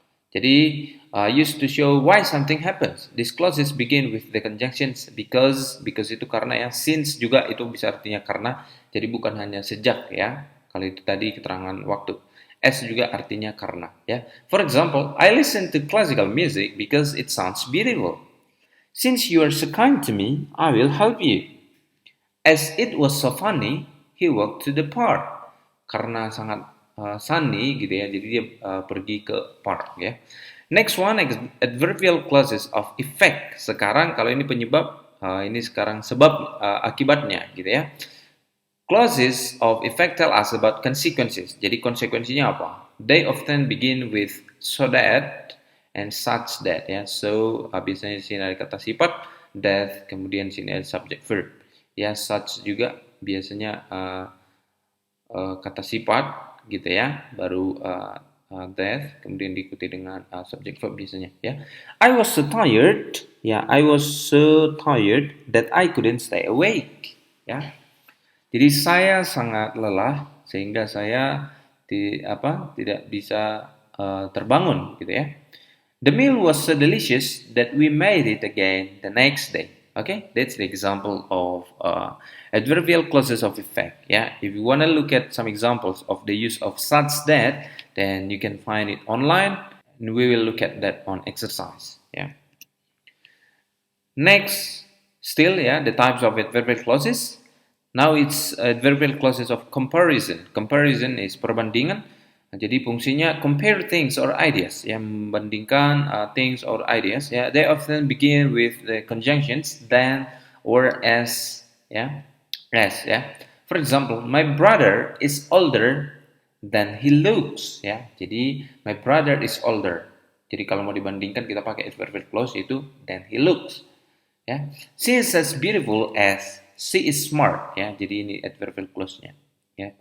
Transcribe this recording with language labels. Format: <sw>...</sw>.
<en>Jadi used to show why something happens. These clauses begin with the conjunctions because</en> <id>itu karena,</id> <en>ya.</en> <id>Since juga itu bisa artinya karena. Jadi bukan hanya sejak, ya. Kalau itu tadi keterangan waktu. As juga artinya karena, ya.</id> <en>For example, I listen to classical music because it sounds beautiful. Since you are so kind to me, I will help you. As it was so funny, he walked to the park.</en> <id>Karena sangat sunny gitu, ya, jadi dia pergi ke park, ya.</id> <en>Next one, adverbial clauses of effect.</en> <id>Sekarang kalau ini penyebab, ini sekarang sebab akibatnya gitu, ya.</id> <en>Clauses of effect tell us about consequences.</en> <id>Jadi konsekuensinya apa?</id> <en>They often begin with so that and such that, ya.</en> <id>So biasanya di sini ada kata sifat, that, kemudian di sini ada subject verb. Ya, such juga biasanya kata sifat gitu, ya. Baru that, kemudian diikuti dengan subject verb biasanya, ya.</id> <en>I was so tired, ya. I was so tired that I couldn't stay awake, ya.</en> <id>Jadi saya sangat lelah sehingga saya tidak bisa terbangun gitu, ya.</id> <en>The meal was so delicious that we made it again the next day. Okay, that's the example of adverbial clauses of effect. Yeah, if you want to look at some examples of the use of such that, then you can find it online, and we will look at that on exercise. Yeah. Next, still, yeah, the types of adverbial clauses. Now it's adverbial clauses of comparison. Comparison is perbandingan.</en> <id>Jadi fungsinya</id> <en>compare things or ideas,</en> <id>ya, membandingkan things or ideas, ya.</id> <en>They often begin with the conjunctions then or as, ya. As, ya. For example, my brother is older than he looks, ya.</en> <id>Jadi</id> <en>my brother is older.</en> <id>Jadi kalau mau dibandingkan kita pakai adverbial clause itu</id> <en>than he looks,</en> <id>ya.</id> <en>She is as beautiful as she is smart, ya.</en> <id>Jadi ini adverbial clause-nya, ya.</id>